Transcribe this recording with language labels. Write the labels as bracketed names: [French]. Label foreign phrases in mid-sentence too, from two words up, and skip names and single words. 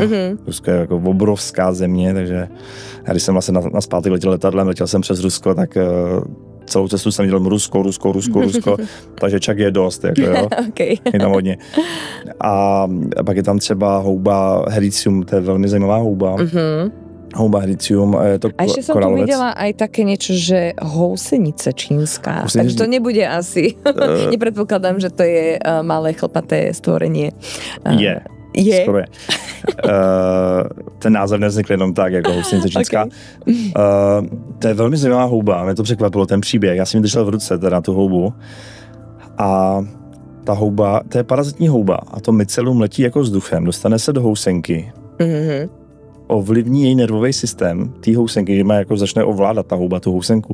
[Czech] Rusko je jako obrovská země, takže já když jsem vlastně na zpátek letěl letadlem, letěl jsem přes Rusko, tak celou cestu jsem dělal Rusko, takže čak je dost, jako jo. Okay. Je tam hodně. A pak je tam třeba houba hericium, to je velmi zajímavá houba. Houba hericium, je to [Slovak] a ešte som tu videla aj také niečo, že housenice čínska. Takže to nebude asi. Nepredpokladám, že to je malé chlpaté stvorenie. [Czech] Je. Skoro je. Ten název nevznikl jenom tak, jako housenice čínská. Okay. To je velmi zajímavá houba, mě to překvapilo, ten příběh. Já jsem ji držel v ruce, teda tu houbu. A ta houba, to je parazitní houba a to mycelium letí jako vzduchem, dostane se do housenky. Ovlivní její nervový systém té housenky, že má jako začne ovládat ta houba tu housenku.